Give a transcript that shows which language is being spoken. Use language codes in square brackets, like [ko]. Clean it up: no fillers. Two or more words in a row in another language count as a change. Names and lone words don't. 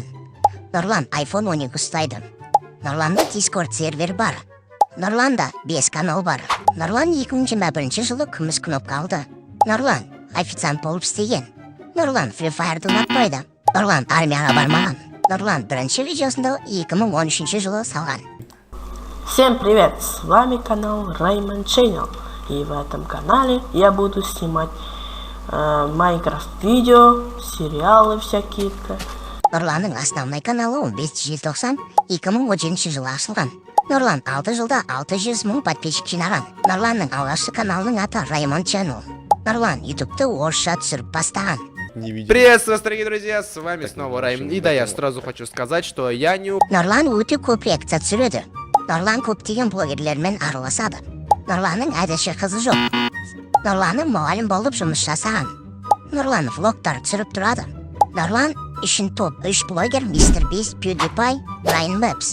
[kk] Нұрлан iPhone 12 ұстайды. Нұрланда Discord сервер бар. Нұрланда 5 канал бар. Нұрлан 2021 жылы күміс кнопка алды. Нұрлан официант болып істеген. Нұрлан Free Fire'ды ұнатпайды. Нұрлан армияға бармаған. Нұрлан бірінші видеосында 2013 жылы салған. [ru] Всем привет! С вами канал Rayman Channel. И в этом канале я буду снимать Майнкрафт видео, сериалы всякие-то. [kk] Нұрланның основной каналы 15 желтоқсан 2017 жылы ашылған. Нұрлан 6 жылда 600 мың подписчик жинаған. Нұрланның алғашқы каналының аты Rayman Channel. Нұрлан ютубты орысша түсіріп бастаған. [ru] Приветствую вас, дорогие друзья, с вами снова Райм. И да, я сразу хочу сказать, что я не... [kk] Нұрлан өте көп реакция түсіреді. Нұрлан көптеген блогерлермен араласады. Нұрланның әдеші қызы жоқ. Нұрланның мұғалім болып жұмыс жасаған. Нұрлан влогтар түсіріп тұрады. Нұрлан үшін топ 3 блогер Мистер Бист, PewDiePie, Brian Maps.